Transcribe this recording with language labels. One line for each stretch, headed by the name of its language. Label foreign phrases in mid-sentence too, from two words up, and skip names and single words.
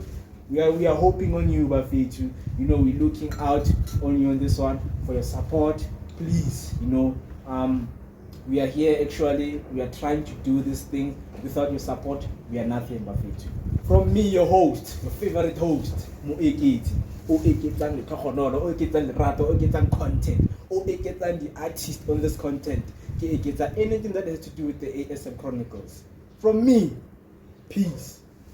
English: We are hoping on you, Bafetu. You know, we're looking out on you on this one for your support. Please, you know, we are here actually. We are trying to do this thing. Without your support, we are nothing, Bafetu. From me, your host, your favorite host, Moeketi.
Tswana: O-eketsang le tlhogonolo, o-eketsang lerato, o-eketsang content, o-eketsang
English: the artist on this content.
Tswana: Ke eketsa
English: anything that has to do with the ASM Chronicles. From me, peace.